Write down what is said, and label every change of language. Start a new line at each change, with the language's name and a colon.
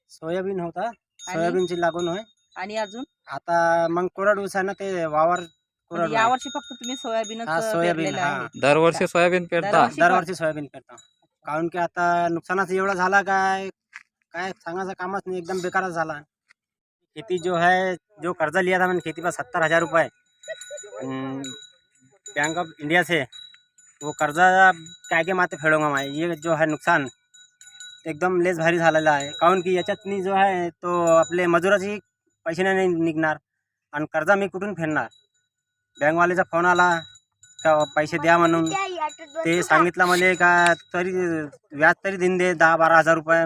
Marathi: Soybean होता. सोयाबीनची लागवड आहे. आणि अजून आता मग कोरड ऊस आहे ना, ते वावर कोरड म्हणजे या वर्षी फक्त तुम्ही सोयाबीनच सोयाबीन. पेरलेलं हा. आहे? दरवर्षी सोयाबीन पेरता? दरवर्षी सोयाबीन पेरता. कारण की आता नुकसानाच एवढा झाला काय सांगायचं कामच नाही. एकदम बेकारच झाला.
Hindi: खेती जो है, जो कर्जा लिया था मैंने खेती पर 70,000 रुपये बैंक ऑफ इंडिया से, वो कर्जा काय के माते फेडूंगा मैं. ये जो है
Marathi: नुकसान एकदम लेस भारी झालेला आहे. कारण की याच्यातनी जो आहे तो आपले मजुराची पैसे नाही निघणार आणि कर्जा मी कुठून फेडणार. बँकवाल्याचा फोन आला का पैसे द्या म्हणून. ते सांगितलं मला का तरी व्याज तरी देऊन दे 10-12 हजार रुपये.